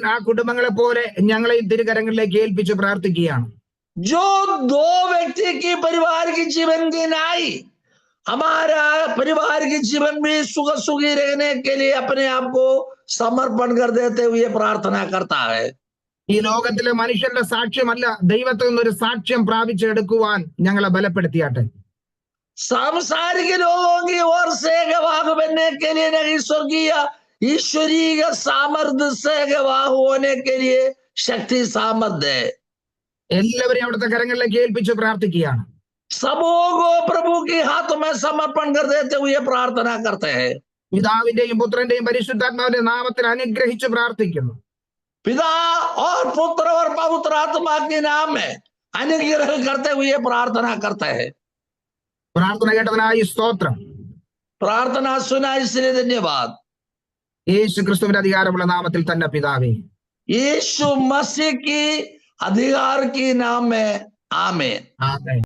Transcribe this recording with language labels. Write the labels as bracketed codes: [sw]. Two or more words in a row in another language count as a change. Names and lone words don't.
[ml] ആ കുടുംബങ്ങളെ പോലെ ഞങ്ങളെയും തിരുകരങ്ങളിലേക്ക് ഏൽപ്പിച്ച് പ്രാർത്ഥിക്കുകയാണ്. [hi] जो दो व्यक्ति की परिवार की जीवन की नाई हमारा परिवार की जीवन में सुख सुखी रहने के लिए अपने आप को समर्पण कर देते हुए प्रार्थना करता है। [ml] ഈ ലോകത്തിലെ മനുഷ്യരുടെ സാക്ഷ്യമല്ല, ദൈവത്തിൽ നിന്നൊരു സാക്ഷ്യം പ്രാപിച്ചെടുക്കുവാൻ ഞങ്ങളെ ബലപ്പെടുത്തിയാട്ടെ. [hi] सांसारिक लोगों की ओर से गवाह बनने के लिए नहीं, स्वर्गीय ईश्वरीय सामर्थ्य से गवाह होने के लिए शक्ति सामर्थ्य है। [ml] എല്ലാവരെയും അവിടുത്തെ കരങ്ങളിലേക്ക് ഏൽപ്പിച്ച് പ്രാർത്ഥിക്കുകയാണ്. [hi] सबों को प्रभु के हाथ में समर्पण कर देते हुए प्रार्थना करते हैं। [ml] പിതാവിന്റെയും പുത്രന്റെയും പരിശുദ്ധാത്മാവിന്റെ നാമത്തിൽ അനുഗ്രഹിച്ച് പ്രാർത്ഥിക്കുന്നു. [hi] पिता और पुत्र और पवित्र आत्मा के नाम में अनुग्रह करते हुए प्रार्थना करते हैं। [ml] പ്രാർത്ഥന കേട്ടതിനായി സ്തോത്രം. [hi] प्रार्थना सुना इसलिए धन्यवाद। [ml] യേശു ക്രിസ്തുവിന്റെ അധികാരമുള്ള നാമത്തിൽ തന്നെ പിതാവേ. [hi] यीशु मसीह की अधिकार के नाम में आमीन। [ml] ആമേൻ.